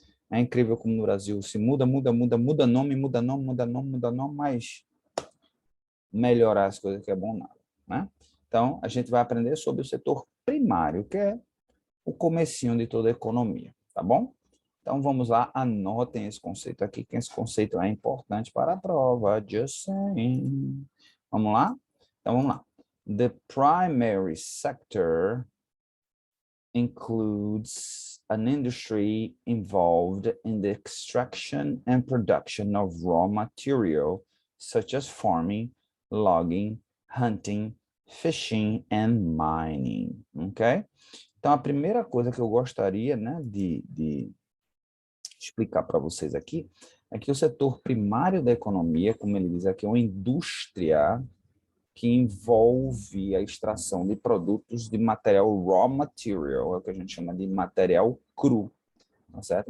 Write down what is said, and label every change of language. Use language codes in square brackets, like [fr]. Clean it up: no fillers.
[pt] É incrível como no Brasil se muda nome, muda nome, mas melhorar as coisas que é bom nada, né? Então, a gente vai aprender sobre o setor primário, que é o comecinho de toda a economia, tá bom? Então, vamos lá, anotem esse conceito aqui, que esse conceito é importante para a prova, [en] just saying. [pt] Vamos lá? Então, vamos lá. [en] The primary sector includes an industry involved in the extraction and production of raw material, such as farming, logging, hunting, fishing, and mining, ok? [pt] Então, a primeira coisa que eu gostaria, né, de explicar para vocês aqui é que o setor primário da economia, como ele diz aqui, é uma indústria que envolve a extração de produtos de material [en] raw material, [pt] é o que a gente chama de material cru, tá certo?